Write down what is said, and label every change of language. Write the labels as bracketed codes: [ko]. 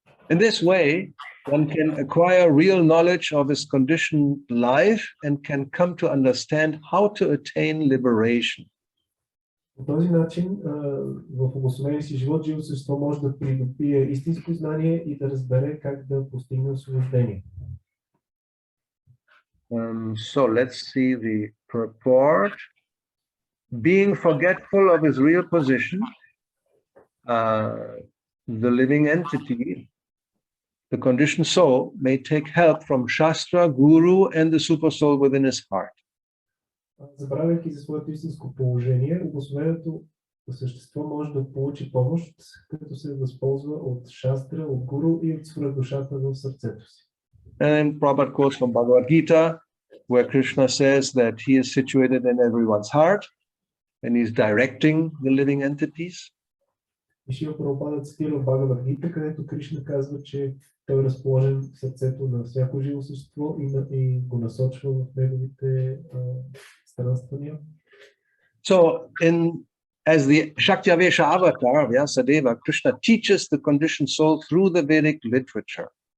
[en] In this way, one can acquire real knowledge of his conditioned life and can come to understand how to attain liberation. [bg] По този начин, в обособения си живот, живото същество може да придобие истинско знание и да разбере как да постигне освобождение. [en] So let's see the purport. Being forgetful of his real position, the living entity, the conditioned soul may take help from Shastra, Guru, and the super soul within his heart. [bg] Забравяйки за своето истинско положение, обособеното същество може да получи помощ, като се възползва от Шастра, от Гуру и от свръхдушата в сърцето си. [en] And Prabhupada quotes from Bhagavad Gita, where Krishna says that he is situated in everyone's heart and he's directing the living entities. [bg] И Шрила Прабхупада цитира в Бхагавад Гита, където Кришна казва, че той е разположен в сърцето на всяко живо същество и го насочва в неговите странствания. [en] So, as the Shaktavesha avatar, Vyasadeva, Krishna teaches the conditioned soul through the Vedic literature.